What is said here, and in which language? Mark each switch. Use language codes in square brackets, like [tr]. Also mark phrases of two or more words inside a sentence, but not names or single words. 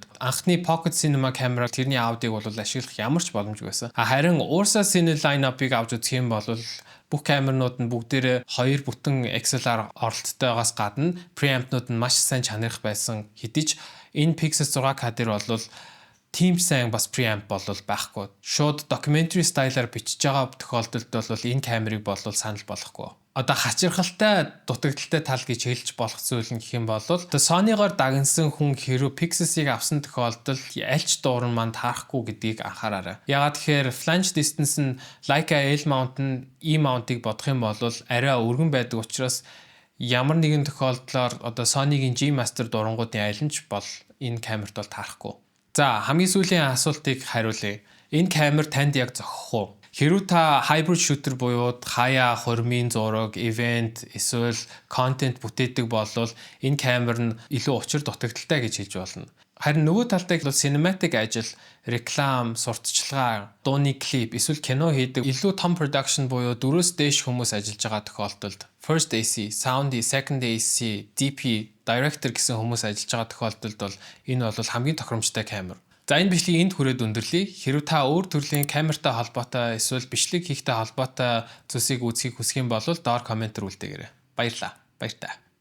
[mn] Анхны Pocket Cinema камера тэрний аудиог бол ашиглах ямар ч боломжгүй байсан. Харин Ursa Cine line-up-ыг авч үзэх юм бол бүх камернууд нь бүгдээрээ 2 бүтэн XLR оролттойгоос гадна preamp-нууд нь маш сайн чанарх байсан. Хэдий ч энэ Pixels 6K дээр бол тийм сайн бас preamp бол байхгүй. Шууд [en] documentary style- [mn] аар бичиж байгаа тохиолдолд бол энэ камерыг бол санал болгохгүй. Одоо хачирхалтай дутагдaltaй тал гэж хэлж болох зүйл нь гэх юм бол Sony-гоор дагнсан хүн хэрвээ Pixels-ийг авсан тохиолдолд аль ч дууран манд харахгүй гэдгийг анхаараарай. Ягаад тэгэхээр [en] flange distance [mn] нь Leica L mount нь E mount-ыг бодох юм бол арай өргөн байдаг учраас ямар нэгэн тохиолдлоор одоо Sony-гийн G Master дурангуудын аль нь ч бол энэ камерт бол таарахгүй. За хамгийн сүүлийн асуултыг хариулъя. Энэ камер танд яг зохих уу? Хэрвээ та [en] hybrid shooter [mn] буюу хаяа хормын зураг, event, эсвэл content бүтээдэг бол энэ камер нь илүү учир дутагдaltaй гэж хэлж болно. Харин нөгөө талдаа бол cinematic ажил, реклам, сурталчилгаа, дууны клип, эсвэл кино хийдэг илүү том production буюу 4-өөс дээш хүмүүс ажиллаж байгаа тохиолдолд [en] first AC, sound, second AC, DP, director [mn] гэсэн хүмүүс ажиллаж байгаа тохиолдолд бол энэ бол хамгийн тохиромжтой камер. За энэ бичлэгийг энд хүрээд өндөрлөе. Хэрэв та өөр төрлийн камертай холбоотой эсвэл бичлэг хийхтэй холбоотой зүйлсийг үзхийг хүсэх юм бол доор комментээр үлдээгээрэй. Баярлалаа. Баяр та.